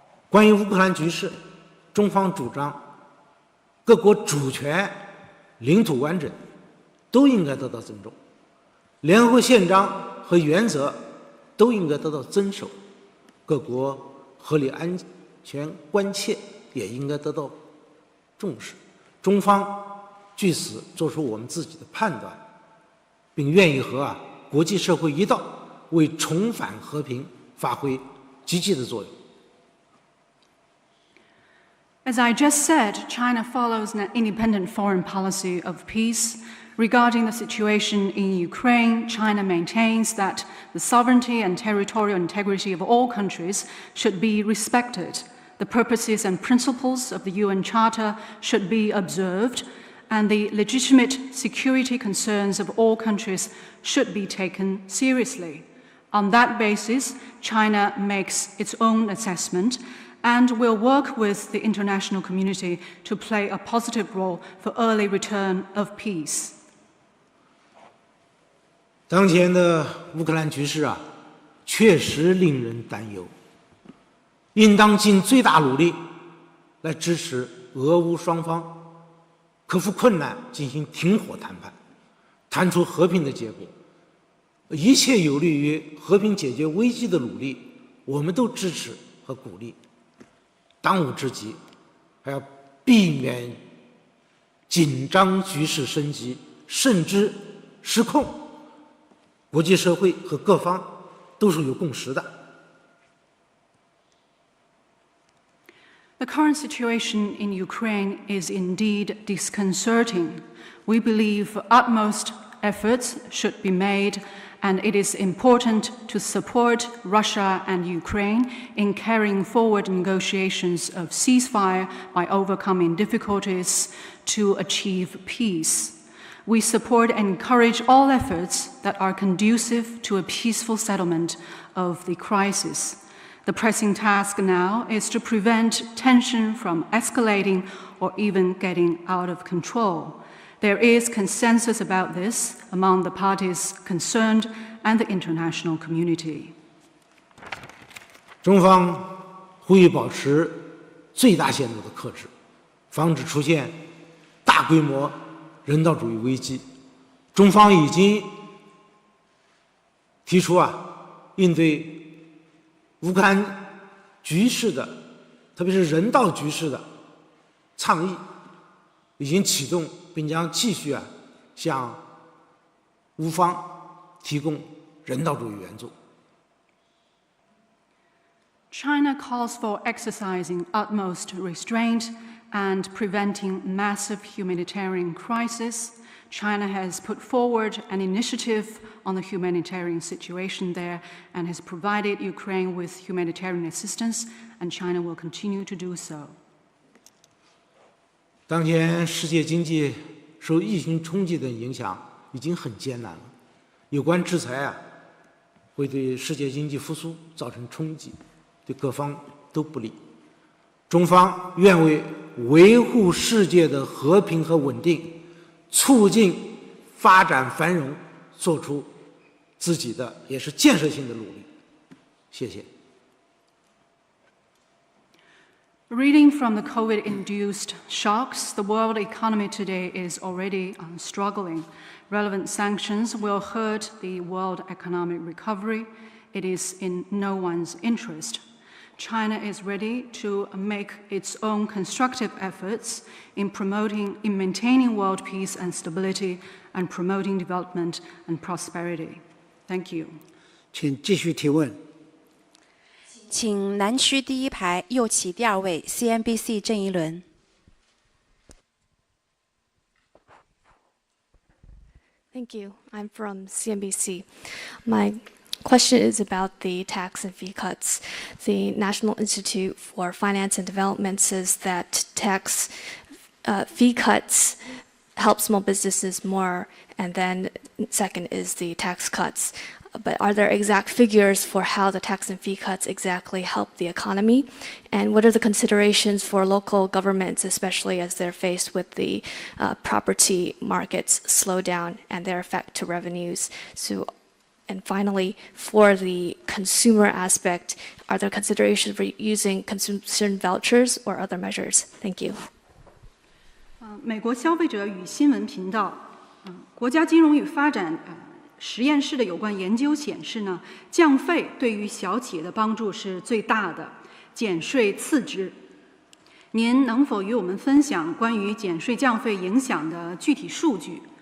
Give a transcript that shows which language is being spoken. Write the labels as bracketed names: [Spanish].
[Chinese] 关于乌克兰局势，中方主张各国主权、领土完整都应该得到尊重，联合国宪章和原则都应该得到遵守，各国合理安全关切也应该得到重视。中方据此做出我们自己的判断，并愿意和国际社会一道，为重返和平发挥积极的作用。 [English] As I just said, China follows an independent foreign policy of peace. Regarding the situation in Ukraine, China maintains that the sovereignty and territorial integrity of all countries should be respected. The purposes and principles of the UN Charter should be observed, and the legitimate security concerns of all countries should be taken seriously. On that basis, China makes its own assessment and will work with the international community to play a positive role for early return of peace. [Chinese] 当前的乌克兰局势确实令人担忧，应当尽最大努力来支持俄乌双方克服困难，进行停火谈判，谈出和平的结果。一切有利于和平解决危机的努力，我们都支持和鼓励。当务之急，还要避免紧张局势升级，甚至失控。国际社会和各方都是有共识的。 [English] The current situation in Ukraine is indeed disconcerting. We believe utmost efforts should be made, and it is important to support Russia and Ukraine in carrying forward negotiations of ceasefire by overcoming difficulties to achieve peace. We support and encourage all efforts that are conducive to a peaceful settlement of the crisis. The pressing task now is to prevent tension from escalating or even getting out of control. There is consensus about this among the parties concerned and the international community. [Chinese] 中方呼吁保持最大限度的克制，防止出现大规模人道主义危机。中方已经提出应对乌克兰局势的，特别是人道局势的倡议，已经启动，并将继续向乌方提供人道主义援助。 [English] China calls for exercising utmost restraint and preventing massive humanitarian crisis. China has put forward an initiative on the humanitarian situation there and has provided Ukraine with humanitarian assistance, and China will continue to do so. [Chinese] 当前世界经济受疫情冲击的影响已经很艰难了，有关制裁会对世界经济复苏造成冲击，对各方都不利。中方愿为维护世界的和平和稳定，促进发展繁荣，做出自己的也是建设性的努力。谢谢。 [English] Reading from the COVID-induced shocks, the world economy today is already struggling. Relevant sanctions will hurt the world economic recovery. It is in no one's interest. China is ready to make its own constructive efforts in maintaining world peace and stability and promoting development and prosperity. Thank you. [Chinese] 请继续提问。请南区第一排右起第二位 CNBC 郑一伦。 [English] Thank you. I'm from CNBC. My question is about the tax and fee cuts. The National Institute for Finance and Development says that tax fee cuts help small businesses more, and then second is the tax cuts. But are there exact figures for how the tax and fee cuts exactly help the economy? And what are the considerations for local governments, especially as they're faced with the property markets slowdown and their effect to revenues? And finally, for the consumer aspect, are there considerations for using consumption vouchers or other measures? Thank you. [Chinese] 美国消费者与新闻频道，国家金融与发展实验室的有关研究显示呢，降费对于小企业的帮助是最大的，减税次之。您能否与我们分享关于减税降费影响的具体数据？